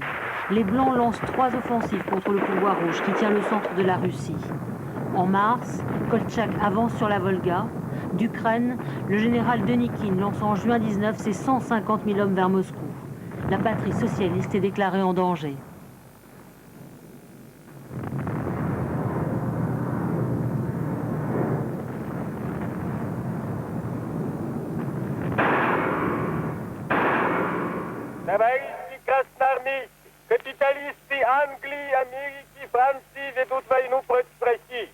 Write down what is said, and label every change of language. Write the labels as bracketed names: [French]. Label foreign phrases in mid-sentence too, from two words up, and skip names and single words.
[French] Les Blancs lancent 3 offensives contre le pouvoir rouge qui tient le centre de la Russie. En mars, Koltchak avance sur la Volga. D'Ukraine, le général Denikin lance en juin 19 ses 150 000 hommes vers Moscou. La patrie socialiste est déclarée en danger. [Russian] Товарищи красноармейцы, капиталисты Англии, Америки, Франции ведут войну против России.